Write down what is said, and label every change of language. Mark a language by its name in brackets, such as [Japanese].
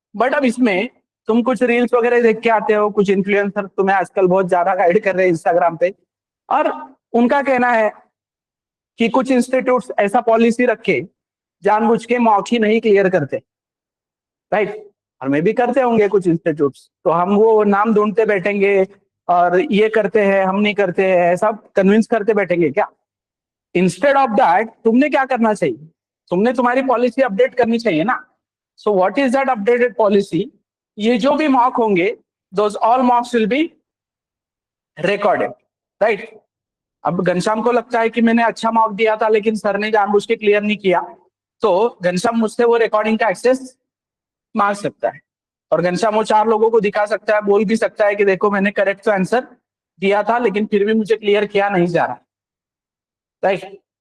[Hindi] But अब इसमें तुम कुछ रील्स वगैरह देख के आते हो, कुछ इन्फ्लुएंसर तुम्हें आजकल बहुत ज्यादा गाइड कर रहे हैं इंस्टाग्राम पे, और उनका कहना है कि कुछ इंस्टीट्यूट्स ऐसा पॉलिसी रखे जानबूझ के मॉक ही नहीं क्लियर करते, राइट। और मे भी करते होंगे कुछ इंस्टीट्यूट्स, तो हम वो नाम ढूंढते बैठेंगे और ये करते हैं हम नहीं करते हैं, ऐसा कन्विंस करते बैठेंगे क्या? [English] instead of that [Hindi] तुमने क्या करना चाहिए, तुमने तुम्हारी पॉलिसी अपडेट करनी चाहिए ना। [English] So what is that updated policy? [Hindi] ये जो भी मॉक होंगे, [English] Those all mocks will be recorded, right. [Hindi] अब घनश्याम को लगता है कि मैंने अच्छा मॉक दिया था लेकिन सर ने जानबूझ के क्लियर नहीं किया, तो घनश्याम मुझसे वो रिकॉर्डिंग का एक्सेस मांग सकता है, और घनश्याम वो 4 लोगों को दिखा सकता है, बोल भी सकता है कि देखो मैंने करेक्ट तो आंसर दिया था लेकिन फिर भी मुझे क्लियर किया नहीं जा रहा, राइट।